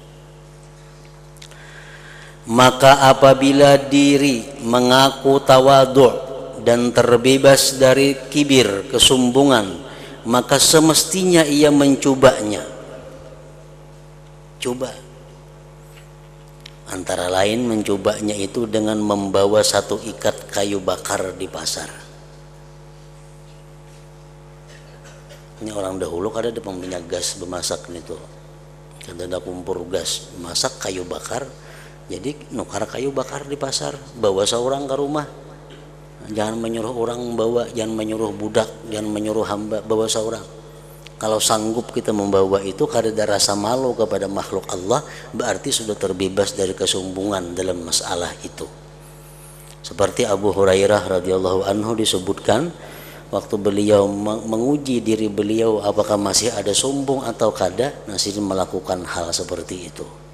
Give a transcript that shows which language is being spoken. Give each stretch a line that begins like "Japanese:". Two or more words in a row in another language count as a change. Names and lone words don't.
Indonesian: Maka apabila diri mengaku tawadhu' dan terbebas dari kibir, kesombongan, maka semestinya ia mencobanya. Coba. Antara lain mencobanya itu dengan membawa satu ikat kayu bakar di pasar. Ini orang dahulu kada ada minyak gas bemasak itu, kada ada kumpur gas, masak kayu bakar. Jadi nukar kayu bakar di pasar, bawa seorang ke rumah. Jangan menyuruh orang bawa, jangan menyuruh budak, jangan menyuruh hamba, bawa seorang. Kalau sanggup kita membawa itu kada ada rasa malu kepada makhluk Allah, berarti sudah terbebas dari kesombongan dalam masalah itu. Seperti Abu Hurairah
Arabic: radhiyallahu anhu
Indonesian: disebutkan, waktu beliau menguji diri beliau apakah masih ada sombong atau kada, masih melakukan hal seperti itu.